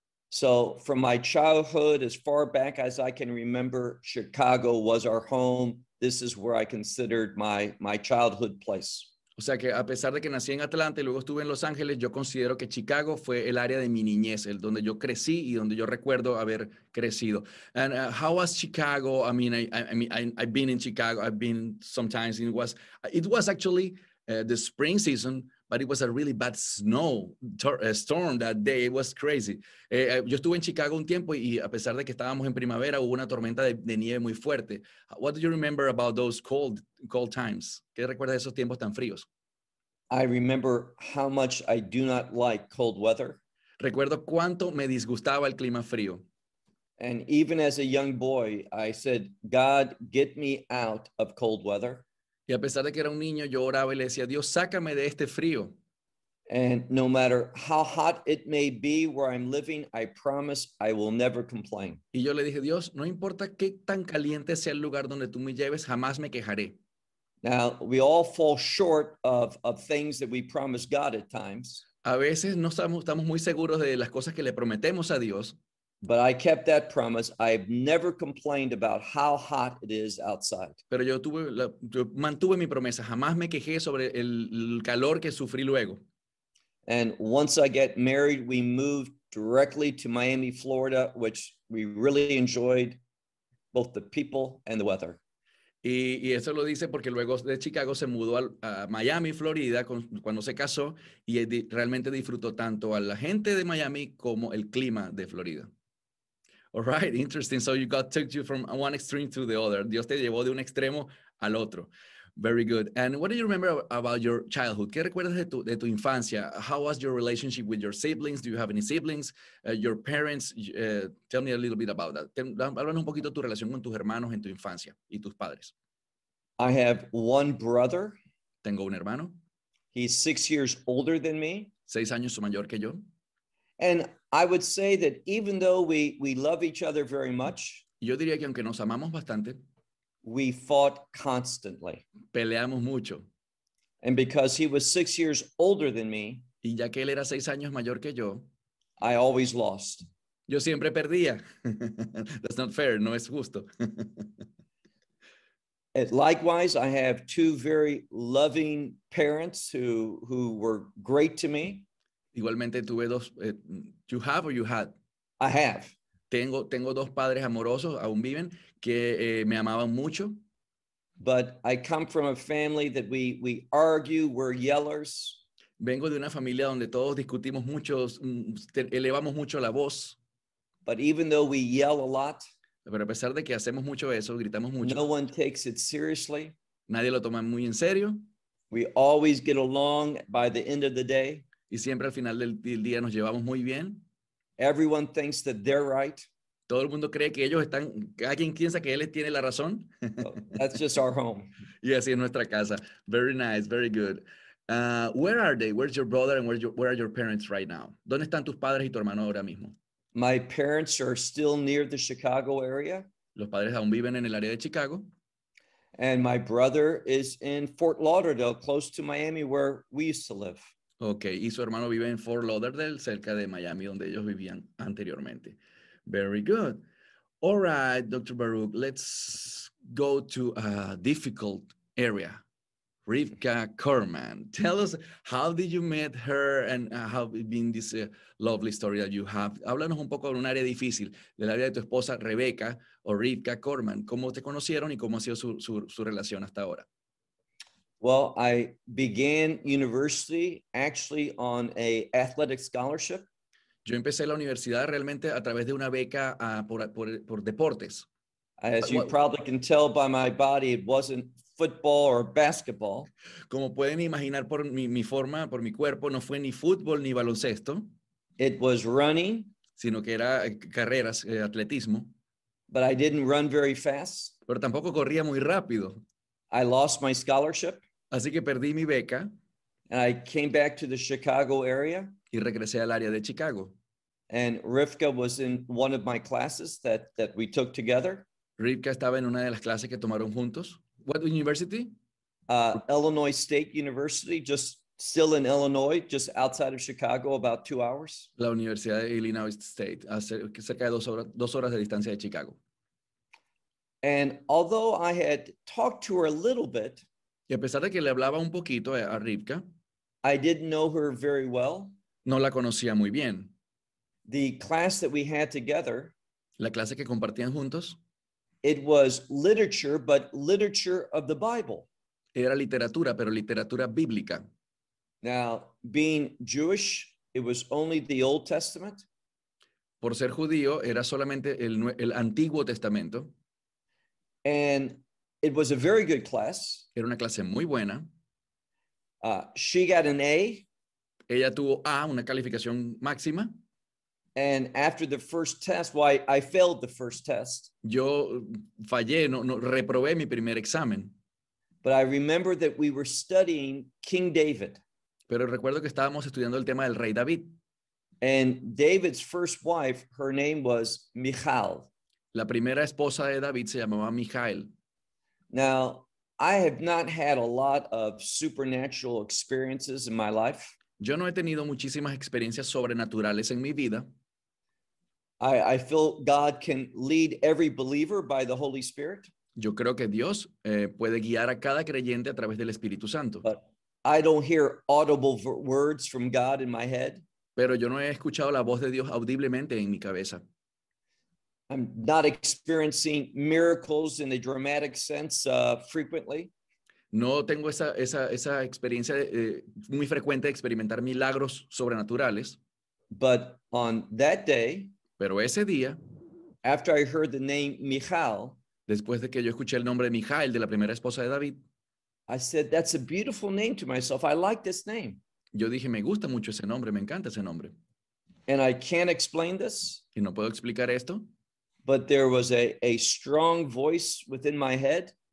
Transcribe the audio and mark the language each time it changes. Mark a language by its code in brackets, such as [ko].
[en] So from my childhood, as far back as I can remember, Chicago was our home. This is where I considered my childhood place. [es] O sea que a pesar de que nací en Atlanta y luego estuve en Los Ángeles, yo considero que Chicago fue el área de mi niñez, el donde yo crecí y donde yo recuerdo haber crecido. [en] And how was Chicago? I've been in Chicago. I've been sometimes. It was actually the spring season, but it was a really bad storm that day. It was crazy. [es] Yo estuve en Chicago un tiempo y a pesar de que estábamos en primavera, hubo una tormenta de nieve muy fuerte. [en] What do you remember about those cold times? [es] ¿Qué recuerdas de esos tiempos tan fríos? [en] I remember how much I do not like cold weather. [es] Recuerdo cuánto me disgustaba el clima frío. [en] And even as a young boy, I said, God, get me out of cold weather. [es] Y a pesar de que era un niño, yo oraba y le decía, Dios, sácame de este frío. [en] And no matter how hot it may be where I'm living, I promise I will never complain. [es] Y yo le dije, Dios, no importa qué tan caliente sea el lugar donde tú me lleves, jamás me quejaré. [en] Now, we all fall short of things that we promise God at times. [es] A veces no estamos muy seguros de las cosas que le prometemos a Dios. [en] But I kept that promise. I've never complained about how hot it is outside. [es] Pero yo mantuve mi promesa. Jamás me quejé sobre el calor que sufrí luego. [en] And once I get married, we moved directly to Miami, Florida, which we really enjoyed both the people and the weather. [es] Y eso lo dice porque luego de Chicago se mudó a Miami, Florida, cuando se casó y realmente disfrutó tanto a la gente de Miami como el clima de Florida. [en] All right, interesting. So you got took you from one extreme to the other. [es] Dios te llevó de un extremo al otro. [en] Very good. And what do you remember about your childhood? [es] ¿Qué recuerdas de tu infancia? [en] How was your relationship with your siblings? Do you have any siblings? Your parents? Tell me a little bit about that. [es] Háblanos un poquito de tu relación con tus hermanos en tu infancia y tus padres. [en] I have one brother. [es] Tengo un hermano. [en] He's 6 years older than me. [es] 6 años mayor que yo. [en] And I would say that even though we love each other very much, [es] yo diría que aunque nos amamos bastante, [en] we fought constantly. [es] Peleamos mucho. [en] And because he was 6 years older than me, [es] y ya que él era 6 años mayor que yo, [en] I always lost. [es] Yo siempre perdía. [en] That's not fair. [es] No es justo. [en] Likewise, I have two very loving parents who were great to me. [es] Igualmente tuve dos. [en] You have or you had? I have. [es] Tengo dos padres amorosos, aún viven, que me amaban mucho. [en] But I come from a family that we argue, we're yellers. [es] Vengo de una familia donde todos discutimos mucho, elevamos mucho la voz. [en] But even though we yell a lot, [es] pero a pesar de que hacemos mucho eso, gritamos mucho. [en] No one takes it seriously. [es] Nadie lo toma muy en serio. [en] We always get along by the end of the day. [es] Y siempre al final del día nos llevamos muy bien. [en] Everyone thinks that they're right. [es] Todo el mundo cree que ellos están, cada quien piensa que él tiene la razón. [en] That's just our home. [es] Y así es nuestra casa. [en] Very nice, very good. Where are they? Where's your brother and where are your parents right now? [es] ¿Dónde están tus padres y tu hermano ahora mismo? [en] My parents are still near the Chicago area. [es] Los padres aún viven en el área de Chicago. [en] And my brother is in Fort Lauderdale, close to Miami, where we used to live. [es] Okay, y su hermano vive en Fort Lauderdale, cerca de Miami, donde ellos vivían anteriormente. [en] Very good. All right, Dr. Baruch, let's go to a difficult area. Rivka Korman, tell us, how did you meet her and how it been this lovely story that you have? [es] Háblanos un poco de un área difícil, de la vida de tu esposa Rebeca o Rivka Korman. ¿Cómo te conocieron y cómo ha sido su relación hasta ahora? [en] Well, I began university actually on a athletic scholarship. [es] Yo empecé la universidad realmente a través de una beca por deportes. [en] As you probably can tell by my body, it wasn't football or basketball. [es] Como pueden imaginar por mi forma, por mi cuerpo, no fue ni fútbol ni baloncesto. [en] It was running. [es] Sino que era carreras, atletismo. [en] But I didn't run very fast. [es] Pero tampoco corría muy rápido. [en] I lost my scholarship. [es] Así que perdí mi beca. [en] And I came back to the Chicago area. [es] Y regresé al área de Chicago. [en] And Rivka was in one of my classes that we took together. [es] Rivka estaba en una de las clases que tomaron juntos. [en] What university? Illinois State University, just still in Illinois, just outside of Chicago, about 2 hours. [es] La Universidad de Illinois State, cerca de dos horas de distancia de Chicago. [en] And although I had talked to her a little bit, [es] y a pesar de que le hablaba un poquito a Rivka, [en] I didn't know her very well. [es] No la conocía muy bien. [en] The class that we had together, [es] la clase que compartían juntos, [en] it was literature, but literature of the Bible. [es] Era literatura, pero literatura bíblica. [en] Now, being Jewish, it was only the Old Testament. [es] Por ser judío, era solamente el Antiguo Testamento. [en] And it was a very good class. [es] Era una clase muy buena. [en] She got an A. [es] Ella tuvo A, una calificación máxima. [en] And after the first test, I failed the first test. [es] Yo fallé, no reprobé mi primer examen. [en] But I remember that we were studying King David. [es] Pero recuerdo que estábamos estudiando el tema del rey David. [en] And David's first wife, her name was Michal. [es] La primera esposa de David se llamaba Michal. [en] Now, I have not had a lot of supernatural experiences in my life. [es] Yo no he tenido muchísimas experiencias sobrenaturales en mi vida. [en] I feel God can lead every believer by the Holy Spirit. [es] Yo creo que Dios puede guiar a cada creyente a través del Espíritu Santo. [en] But I don't hear audible words from God in my head. [es] Pero yo no he escuchado la voz de Dios audiblemente en mi cabeza. [en] I'm not experiencing miracles in a dramatic sense frequently. [es] No tengo esa experiencia muy frecuente de experimentar milagros sobrenaturales. [en] But on that day, [es] pero ese día, [en] after I heard the name Michal, [es] después de que yo escuché el nombre de Michal, de la primera esposa de David, [en] I said, that's a beautiful name to myself. I like this name. [es] Yo dije, me gusta mucho ese nombre, me encanta ese nombre. [en] And I can't explain this. [es] Y no puedo explicar esto. [en] But there was a strong voice within my head.